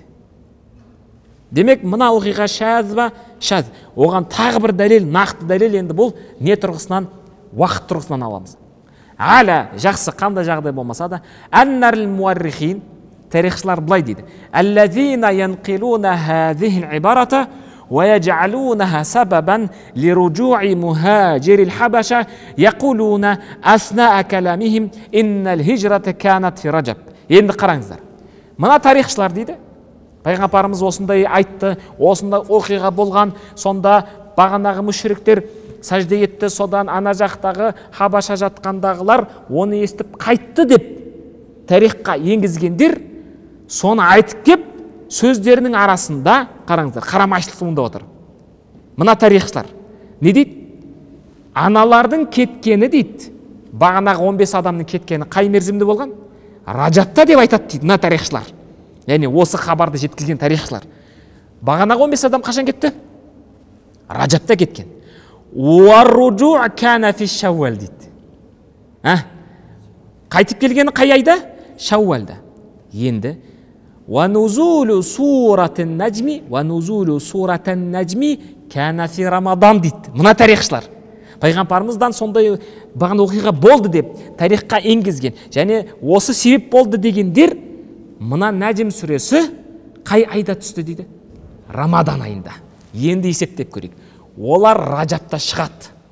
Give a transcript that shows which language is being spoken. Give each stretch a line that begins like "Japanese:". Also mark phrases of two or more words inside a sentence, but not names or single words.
Kazakh: Демек, мына оқиға шәз ба? Шәз. Оған тағы бір дәлел, нақты дәлел, енді бұл не тұрғысынан, уақыт тұрғысынан аламыз. Әлі жақсы, қандай жағдай болмаса да,
Arabic: إن المؤرخين,
Kazakh: тарихшылар былай дейді.
Arabic: الذين ينقلون هذه العبارة ويجعلونها سببا لرجوع مهاجر الحبشة يقولون أثناء كلامهم إن الهجرة كانت في رجب.
Kazakh: Енді қараңыздар. Мына тарихшылар дейді, пайғамбарымыз осындай айтты, осындай оқиға болған, сонда бағанағы мүшриктер сәжде етті, содан ана жақтағы Хабаша жатқандағылар оны естіп қайтты деп тарихқа енгізгендер, соны айтып кеп, сөздерінің арасында, қараңыздар, қарамайшылық туындап отыр. Мына тарихшылар не дейді? Аналардың кеткені дейді. Бағанағы 15 адамның кеткені қай мерзімде болған? Раджабта деп айтады дейді мына тарихшылар. Яғни осы хабарды жеткізген тарихшылар. Бағанағы 15 адам қашан кетті? Раджабта кеткен.
Arabic: والرجوع كان في شوال дейді.
Kazakh: Қайтып келгені қай айда? Шауалда. Енді
Arabic: وَنُزُولُ سُورَةِ النَّجْمِ كَانَ فِي رَمَضَان
Kazakh: дейді. Мына тарихшылар. Пайғамбарымыздан сондай бағана оқиға болды деп тарихқа енгізген. Және осы себеп болды дегендер, мына Нәжім сүресі қай айда түсті дейді? Рамадан айында. Енді есептеп көрейік. Олар Раджабта шығады.